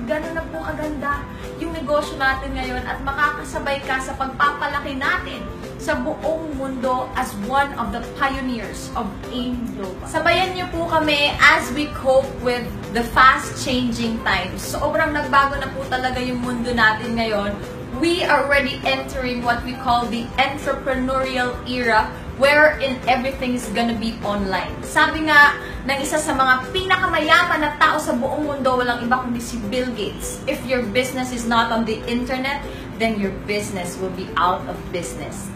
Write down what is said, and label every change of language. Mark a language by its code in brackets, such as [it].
[tl] Ganun na po kaganda yung negosyo natin ngayon at makakasabay ka sa pagpapalaki natin sa buong mundo [en] as one of the pioneers of AIM Global. [tl] Sabayan niyo po kami [en] as we cope with the fast-changing times. [tl] Sobrang nagbago na po talaga yung mundo natin ngayon. [en] We are already entering what we call the entrepreneurial era wherein everything is gonna be online. [tl] Sabi nga ng isa sa mga pinakamayaman na tao sa buong mundo, walang iba kundi si Bill Gates. [en] If your business is not on the internet, then your business will be out of business.